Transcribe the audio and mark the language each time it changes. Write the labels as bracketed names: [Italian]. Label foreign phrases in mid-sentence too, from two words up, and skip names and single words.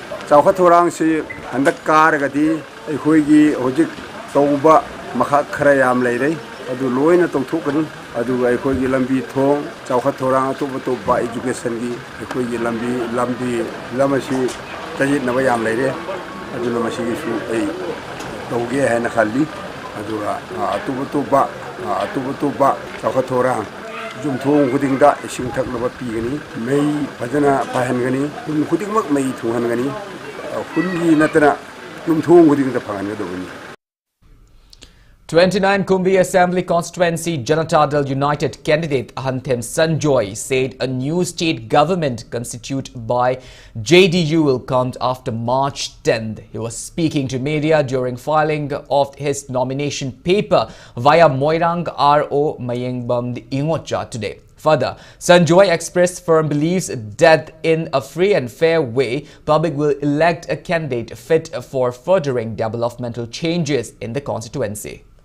[Manipuri] चौखा थोरांग से हंदक कारगदी अखोइगी होजिक तौबा मखा खरा याम लेरे अदु लोइना तौथोकनी अदु अखोइगी लंबी थोंग चौखा थोरांग अतोब अतोबा एजुकेशन की अखोइगी लंबी लमसी तजित नबा याम लेरे अदु नमसिगी सु ए तौगे है न खाली अदु अतोब अतोबा चौखा थोरांग जुमथोंग खुदिंगदा इसिंग थकनबा पीगनी मई फजना पाहनगनी जुम खुदिंगमक मई थोहनगनी खुनगी नतना जुमथोंग खुदिंगदा फगनगदबनी [English] 29 Kumbi Assembly Constituency Janata Dal United candidate Hantem Sanjoy said a new state government constituted by JDU will come after March 10th. He was speaking to media during filing of his nomination paper via Moirang RO Mayengbam Ingocha today. Further, Sanjoy expressed firm beliefs that in a free and fair way, public will elect a candidate fit for furthering developmental changes in the constituency.